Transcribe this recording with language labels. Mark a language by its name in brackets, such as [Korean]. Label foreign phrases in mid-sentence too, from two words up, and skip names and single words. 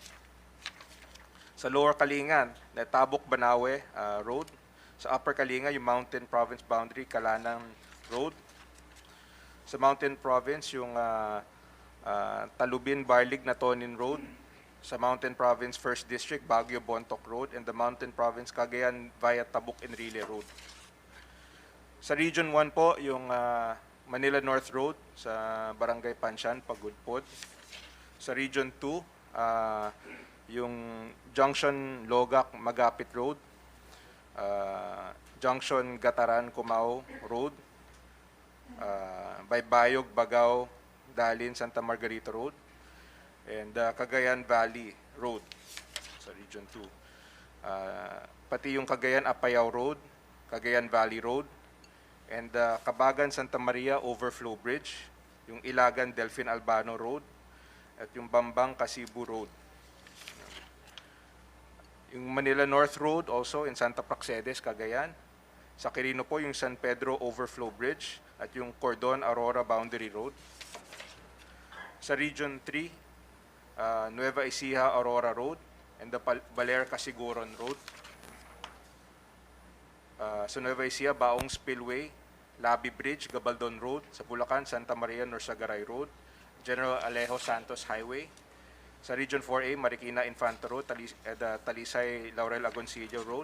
[Filipino] Sa Lower Kalingan, Tabuk Banawe Road. Sa Upper Kalinga, yung Mountain Province Boundary, Kalanang Road. Sa Mountain Province, yung Talubin Barlig Natonin Road. Sa Mountain Province 1st District, Baguio Bontoc Road. [English] And the Mountain Province Cagayan via Tabuk Enrile Road. [Filipino] Sa Region 1 po, yung Manila North Road sa Barangay Panshan, Pagudpod. Sa Region 2, yung Junction Logak, Magapit Road. Junction Gataran, Cumao Road. Baybayog, Bagao, Dalin, Santa Margarita Road. And Cagayan Valley Road sa Region 2. pati yung Cagayan-Apayao Road, Cagayan Valley Road, and Cabagan-Santa Maria Overflow Bridge, yung Ilagan-Delfin Albano Road, at yung Bambang-Kasibu Road. Yung Manila North Road [English] also in [Filipino] Santa Praxedes, Cagayan. Sa Quirino po yung San Pedro Overflow Bridge at yung Cordon-Aurora Boundary Road. Sa Region 3, Nueva Ecija Aurora Road [English] and the [Filipino] Baler Casiguron Road. Sa Nueva Ecija, Baong Spillway, Labi Bridge, Gabaldon Road. Sa Bulacan, Santa Maria Norsagaray Road, General Alejo Santos Highway. Sa Region 4A, Marikina Infanta Road, Talisay Laurel Agoncillo Road.